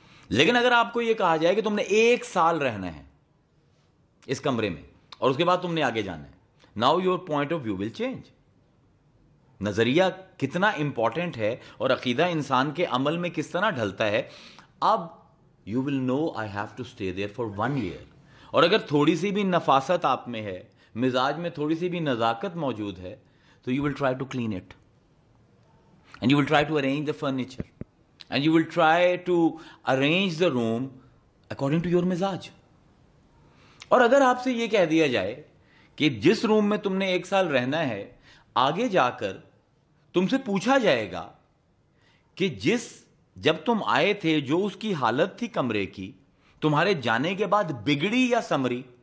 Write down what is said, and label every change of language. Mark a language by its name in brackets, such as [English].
[Urdu] لیکن اگر آپ کو یہ کہا جائے کہ تم نے 1 سال رہنا ہے اس کمرے میں اور اس کے بعد تم نے آگے جانا ہے, [English] now your point of view will change. [Urdu] نظریہ کتنا امپورٹنٹ ہے اور عقیدہ انسان کے عمل میں کس طرح ڈھلتا ہے. [English] اب you will know I have to stay there for 1 year. [Urdu] اور اگر تھوڑی سی بھی نفاست آپ میں ہے, مزاج میں تھوڑی سی بھی نزاکت موجود ہے, تو [English] you will try to clean it and you will try to arrange the furniture and you will try to arrange the room according to your مزاج. [Urdu] اور اگر آپ سے یہ کہہ دیا جائے کہ جس روم میں تم نے 1 سال رہنا ہے, آگے جا کر تم سے پوچھا جائے گا کہ جب تم آئے تھے جو اس کی حالت تھی کمرے کی, تمہارے جانے کے بعد بگڑی یا سمری,